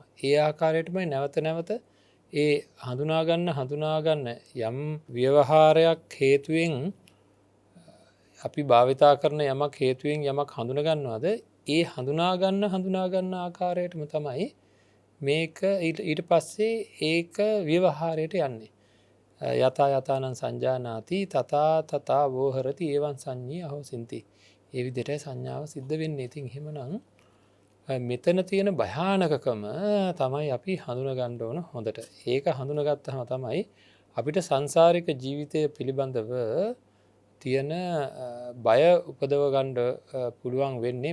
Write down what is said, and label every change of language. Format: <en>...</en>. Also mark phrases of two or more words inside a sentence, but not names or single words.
<si>ඒ ආකාරයටමයි නැවත නැවත ඒ හඳුනාගන්න යම් ව්‍යවහාරයක් හේතුවෙන් අපි භාවිතා කරන යමක් හේතුවෙන් යමක් හඳුනගන්නවාද ඒ හඳුනාගන්න ආකාරයටම තමයි මේක ඊට පස්සේ ඒක ව්‍යවහාරයට යන්නේ.</si> <pi>යතා යතානං සංජානාති තථා තථා වෝහරති එවං සංඤී අහෝසින්ති.</pi> <si>ඒ විදිහට සංඥාව සිද්ධ වෙන්නේ. ඉතින් එහෙමනම් මෙතන තියෙන භයානකකම තමයි අපි හඳුනගන්න ඕන හොඳට. ඒක හඳුනගත්තහම තමයි අපිට සංසාරික ජීවිතය පිළිබඳව තියෙන බය උපදව ගන්න පුළුවන් වෙන්නේ.</si>